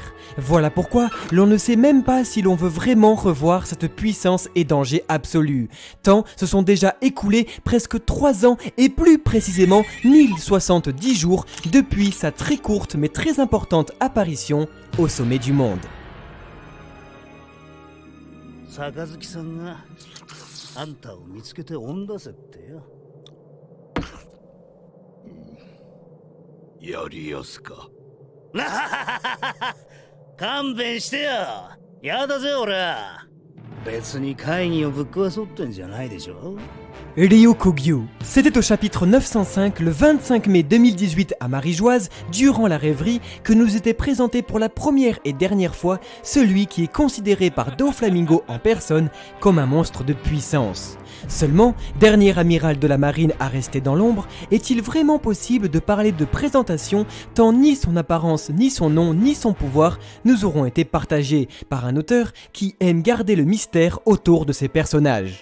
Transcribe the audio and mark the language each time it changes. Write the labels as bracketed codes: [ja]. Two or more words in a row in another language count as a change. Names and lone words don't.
[fr] Voilà pourquoi l'on ne sait même pas si l'on veut vraiment revoir cette puissance et danger absolu. Tant se sont déjà écoulés presque 3 ans et plus précisément 1070 jours depuis sa très courte mais très importante apparition au sommet du monde. [ja] Sakazuki-sanがあんたを見つけて追ん出せってよ。やりやすか。勘弁してよ。やだぜ俺。別に会議をぶっ壊そうってんじゃないでしょ。 [fr] Ryukugyu. C'était au chapitre 905, le 25 mai 2018 à Marie-Joise, durant la rêverie, que nous était présenté pour la première et dernière fois celui qui est considéré par Doflamingo en personne comme un monstre de puissance. Seulement, dernier amiral de la marine à rester dans l'ombre, est-il vraiment possible de parler de présentation tant ni son apparence, ni son nom, ni son pouvoir nous auront été partagés par un auteur qui aime garder le mystère autour de ses personnages.